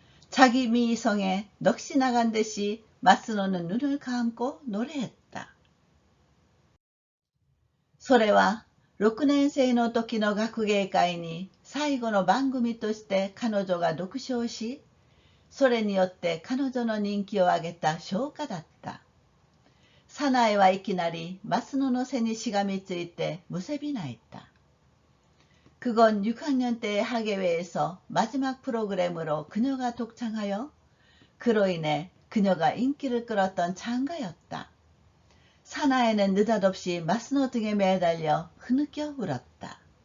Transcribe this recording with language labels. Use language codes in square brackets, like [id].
[ko] 자기 미성에 넋이 나간 듯이 마스노는 눈을 감고 노래했다. [ja] それは6年生の時の学芸会に最後の番組として彼女が独唱し、それによって彼女の人気を上げた唱歌だった。サナエはいきなりマスノの背にしがみついてむせび泣いた。 [ko] 그건 6학년 때의 학예회에서 마지막 프로그램으로 그녀가 독창하여 그로 인해 그녀가 인기를 끌었던 장가였다. 사나에는 느닷없이 마스노 등에 매달려 흐느껴 울었다.